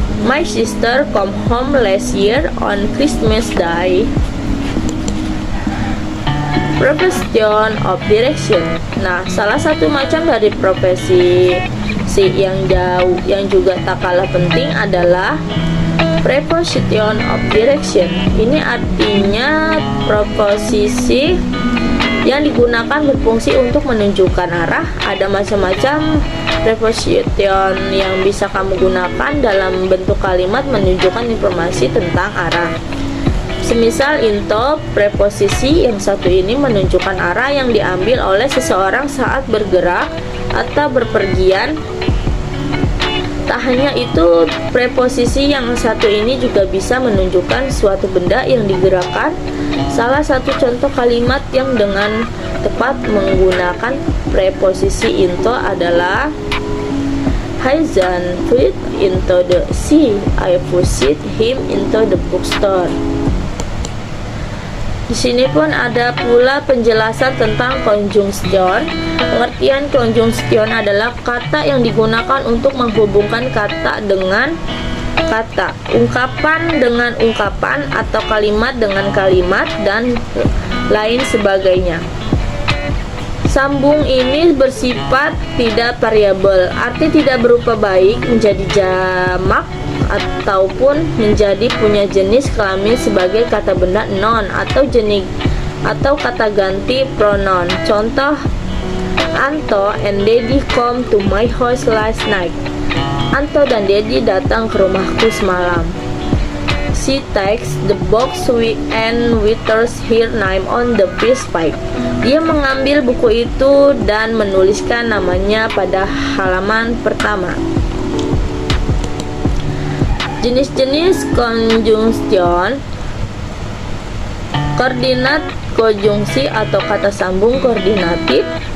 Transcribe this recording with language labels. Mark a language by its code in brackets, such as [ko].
[en] My sister come home last year on Christmas Day. Preposition of direction. [id] Nah, salah satu macam dari profesi yang juga tak kalah penting adalah preposition of direction. Ini artinya preposisi yang digunakan berfungsi untuk menunjukkan arah. Ada macam-macam preposition yang bisa kamu gunakan dalam bentuk kalimat menunjukkan informasi tentang arah. Semisal into, preposisi yang satu ini menunjukkan arah yang diambil oleh seseorang saat bergerak atau berpergian. Tak hanya itu, preposisi yang satu ini juga bisa menunjukkan suatu benda yang digerakkan. Salah satu contoh kalimat yang dengan tepat menggunakan preposisi into adalah [en] Haizan put into the sea. I pushed him into the bookstore. [id] Di sini pun ada pula penjelasan tentang conjunction. Pengertian conjunction adalah kata yang digunakan untuk menghubungkan kata dengan kata, ungkapan dengan ungkapan, atau kalimat dengan kalimat, dan lain sebagainya. Sambung ini bersifat tidak variabel, arti tidak berupa baik menjadi jamak ataupun menjadi punya jenis kelamin sebagai kata benda noun atau jenis atau kata ganti pronoun. Contoh, [en] Anto and Daddy come to my house last night. [id] Anto dan Daddy datang ke rumahku semalam. [en] She takes the box and writes her name on the piece pipe. [id] Dia mengambil buku itu dan menuliskan namanya pada halaman pertama. Jenis-jenis conjunction, koordinat konjungsi atau kata sambung koordinatif.